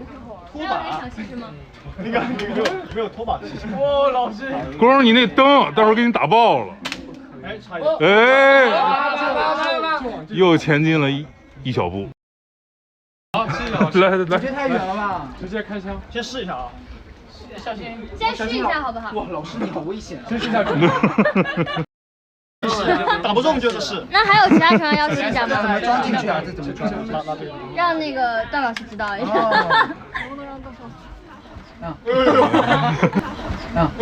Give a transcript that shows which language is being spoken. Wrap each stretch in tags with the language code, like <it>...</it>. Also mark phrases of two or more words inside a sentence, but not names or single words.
<zh>还有人想试试吗？那个没有拖把的。哦，老师。光你那灯，待会儿给你打爆了。哎，差一点。哎，又前进了一小步。好，谢谢老师。来，这太远了吧？直接開槍，先試一下啊。先試一下好不好？哇，老師你好危險啊！先試一下準。打不中就是試。那還有其他成員要試一下怎麼嗎？裝進去啊？這怎麼裝？讓那個段老師知道一下。能不能讓段老師？</zh>